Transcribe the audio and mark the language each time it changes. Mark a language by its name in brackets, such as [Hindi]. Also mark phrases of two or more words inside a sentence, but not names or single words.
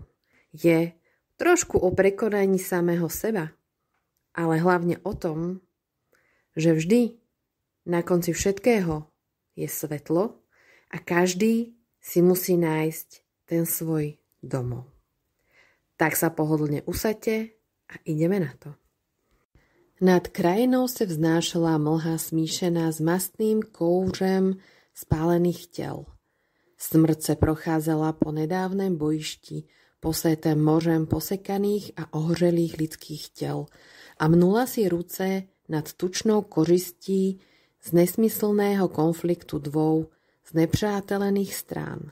[Slovak] Je trošku o prekonaní samého seba, ale hlavne o tom, že vždy na konci všetkého je svetlo a každý si musí nájsť ten svoj domov. Tak sa pohodlne usaďte a ideme na to. [Czech] Nad krajinou se vznášela mlha smíšená s mastným kouřem spálených těl. Smrť se procházela po nedávném bojišti, posétém mořem posekaných a ohřelých lidských těl a mnula si ruce nad tučnou kořistí z nesmyslného konfliktu dvou znepřátelených strán.